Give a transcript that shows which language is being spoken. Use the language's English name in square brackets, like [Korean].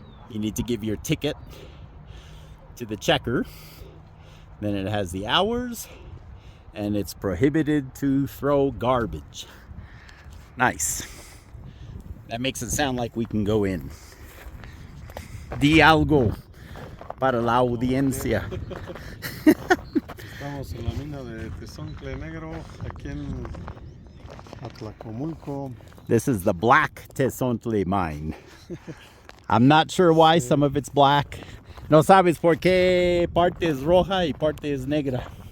[English] You need to give your ticket to the checker. Then it has the hours, and it's prohibited to throw garbage. Nice. That makes it sound like we can go in. [Spanish] Di algo para la audiencia. Estamos en la mina de Tezontle Negro, aquí en Atlacomulco. [English] This is the black Tezontle mine. I'm not sure why some of it's black. [Spanish] No sabes por qué parte es roja y parte es negra.